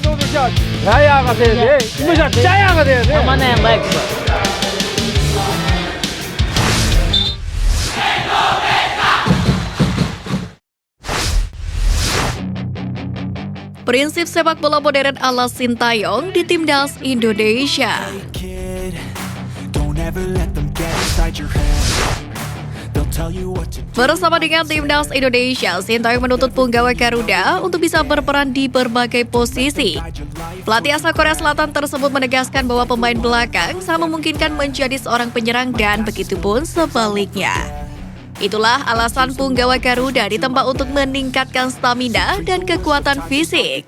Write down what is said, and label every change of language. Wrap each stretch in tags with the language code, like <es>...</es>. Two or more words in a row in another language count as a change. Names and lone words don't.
<ko>인도네시아 자야가 돼야 돼. 인도네시아 자야가 돼야 돼.</ko> <id>Yang mana yang baik, Pak? Prinsip sepak bola modern ala Sintayong di Timnas Indonesia.</id> <en>Kid, don't ever let them get inside your head. They'll tell you what to do.</en> <id>Bersama dengan Timnas Indonesia, Sintayong menuntut punggawa Garuda untuk bisa berperan di berbagai posisi. Pelatih asal Korea Selatan tersebut menegaskan bahwa pemain belakang sangat memungkinkan menjadi seorang penyerang dan begitupun sebaliknya. Itulah alasan punggawa Garuda ditempa untuk meningkatkan stamina dan kekuatan fisik.</id>